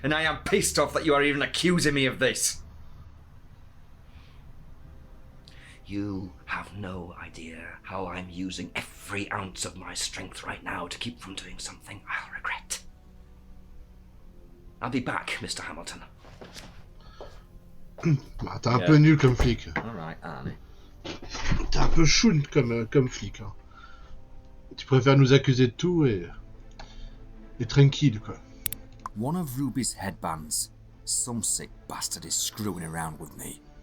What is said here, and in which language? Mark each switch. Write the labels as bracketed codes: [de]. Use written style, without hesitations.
[en] And I am pissed off that you are even accusing me of this. You have no idea how I'm using every ounce of my strength right now to keep from doing something I'll regret. I'll be back, Mr. Hamilton. [fr] Bah, t'es un peu nul comme flic. [en] Alright, Arnie. [fr] T'es un peu choun comme flic. Hein. Tu préfères nous accuser de tout et tranquille, quoi. [en] One of Ruby's headbands. Some sick bastard is screwing around with me.